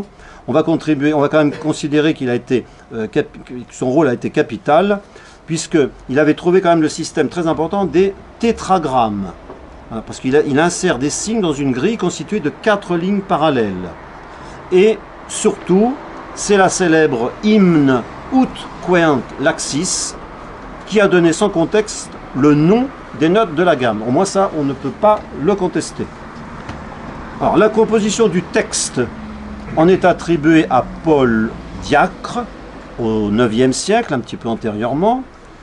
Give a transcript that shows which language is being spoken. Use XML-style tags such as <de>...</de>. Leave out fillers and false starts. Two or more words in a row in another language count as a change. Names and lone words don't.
<fr>On va quand même considérer qu'il a été, son rôle a été capital, puisqu'il avait trouvé quand même le système très important des tétragrammes. Voilà, parce qu'il insère des signes dans une grille constituée de 4 lignes parallèles. Et surtout, c'est la célèbre hymne Ut queant laxis qui a donné sans contexte le nom des notes de la gamme. Au moins ça, on ne peut pas le contester. Alors, la composition du texte en est attribuée à Paul Diacre au IXe siècle, un petit peu antérieurement.</fr>